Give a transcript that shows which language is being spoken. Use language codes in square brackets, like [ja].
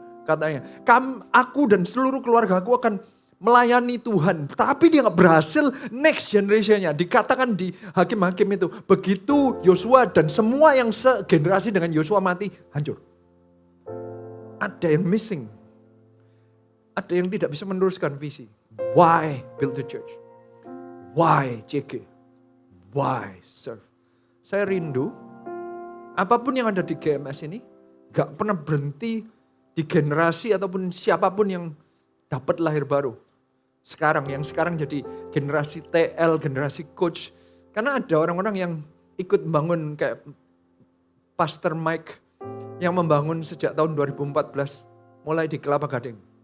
[id] Katanya, aku dan seluruh keluarga aku akan melayani Tuhan. Tapi dia gak berhasil next generation-nya. Dikatakan di hakim-hakim itu. Begitu Yosua dan semua yang segenerasi dengan Yosua mati, hancur. Ada yang missing. Ada yang tidak bisa meneruskan visi. [en] Why build the church? Why CG? Why serve? [id] Saya rindu, apapun yang ada di GMS ini, gak pernah berhenti di generasi ataupun siapapun yang dapat lahir baru. Yang sekarang jadi generasi TL, generasi coach. Karena ada orang-orang yang ikut membangun kayak Pastor Mike yang membangun sejak tahun 2014, mulai di Kelapa Gading.